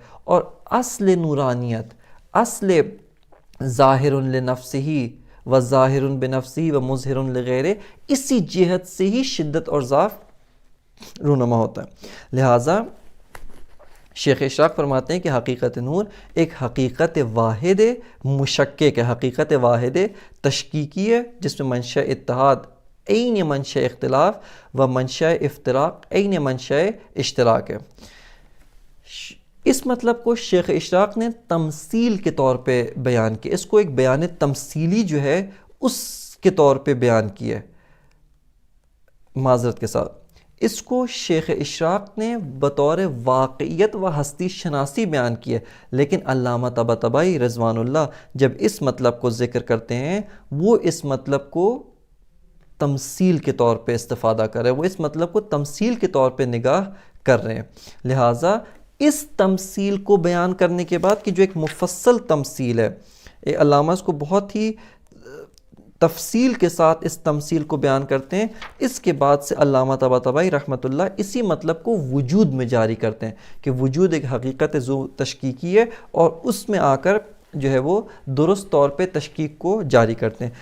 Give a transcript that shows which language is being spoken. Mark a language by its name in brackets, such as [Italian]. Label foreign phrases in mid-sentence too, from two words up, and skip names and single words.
[Urdu] اور اصل نورانیت، اصل [Arabic] ظاہر لنفسہ و ظاہر بنفسہ و مظہر لغیرہ، [Urdu] اسی جہت سے ہی شدت اور ضعف رونما ہوتا ہے. لہٰذا شیخ اشراق فرماتے ہیں کہ حقیقت نور ایک حقیقت واحد مشکک ہے، حقیقت واحد تشکیکی ہے، جس میں منشأ اتحاد عین منشأ اختلاف و منشأ افتراق عین منشأ اشتراک ہے. اس مطلب کو شیخ اشراق نے تمثیل کے طور پہ بیان کیا، اس کو ایک بیان تمثیلی جو ہے اس کے طور پہ بیان کیا ہے. معذرت کے ساتھ اس کو شیخ اشراق نے بطور واقعیت و ہستی شناسی بیان کیا، لیکن علامہ طباطبائی رضوان اللہ جب اس مطلب کو ذکر کرتے ہیں، وہ اس مطلب کو تمثیل کے طور پہ استفادہ کر رہے ہیں، وہ اس مطلب کو تمثیل کے طور پہ نگاہ کر رہے ہیں. لہٰذا اس تمثیل کو بیان کرنے کے بعد کہ جو ایک مفصل تمثیل ہے، علامہ اس کو بہت ہی تفصیل کے ساتھ اس تمثیل کو بیان کرتے ہیں، اس کے بعد سے علامہ طباطبائی رحمۃ اللہ اسی مطلب کو وجود میں جاری کرتے ہیں کہ وجود ایک حقیقت ذو تشکیکی ہے، اور اس میں آ کر جو ہے وہ درست طور پہ تشکیک کو جاری کرتے ہیں.